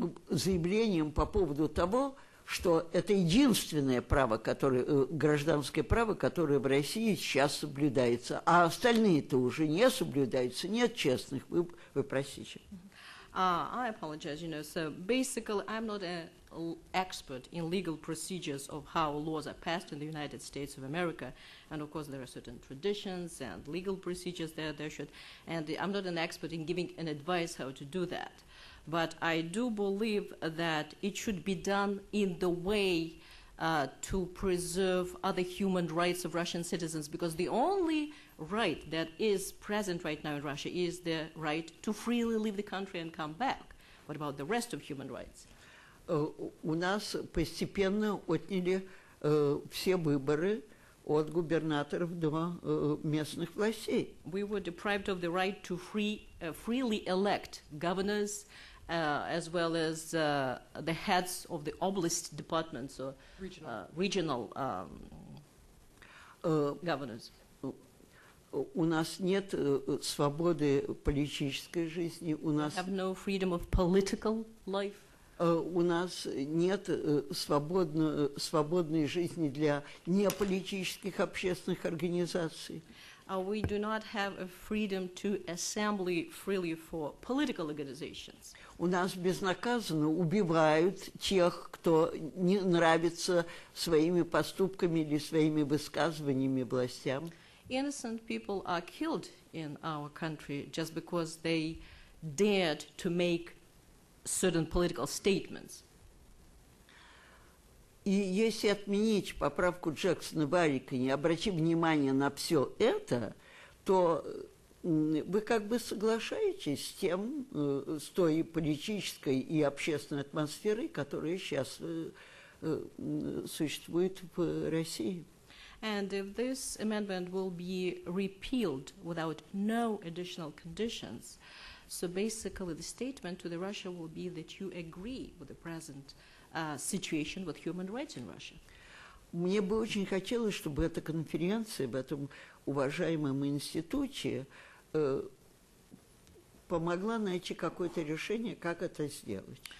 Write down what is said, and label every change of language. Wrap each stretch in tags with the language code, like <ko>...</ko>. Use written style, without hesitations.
<ru>заявлением по поводу того, что это единственное право, гражданское право, которое в России сейчас соблюдается, а остальные-то уже не соблюдаются, нет честных, вы простите.</ru> <en>I apologize, so basically I'm not an expert in legal procedures of how laws are passed in the United States of America, and of course there are certain traditions and legal procedures there should, and I'm not an expert in giving an advice how to do that. But I do believe that it should be done in the way to preserve other human rights of Russian citizens, because the only right that is present right now in Russia is the right to freely leave the country and come back. What about the rest of human rights?</en> <ru>У нас постепенно отняли все выборы от губернаторов до местных властей.</ru> <en>We were deprived of the right to freely elect governors, as well as the heads of the oblast departments or regional governors.</en> <ru>У нас нет свободы политической жизни, у нас</ru> <en>have no freedom of political life.</en> <ru>У нас нет свободной жизни для неполитических общественных организаций.</ru> <en>We do not have a freedom to assemble freely for political organizations.</en> <ru>У нас безнаказанно убивают тех, кто не нравится своими поступками или своими высказываниями властям.</ru> <en>Innocent people are killed in our country just because they dared to make certain political statements.</en> <ru>И если отменить поправку Джексона-Ваника и не обратить внимание на все это, то вы как бы соглашаетесь с тем, с той политической и общественной атмосферой, которая сейчас существует в России.</ru> <en>And if this amendment will be repealed without no additional conditions, so basically the statement to the Russia will be that you agree with the present situation with human rights in Russia.</en> <ru>Мне бы очень хотелось, чтобы эта конференция в этом уважаемом институте помогла найти какое-то решение, как это сделать.</ru>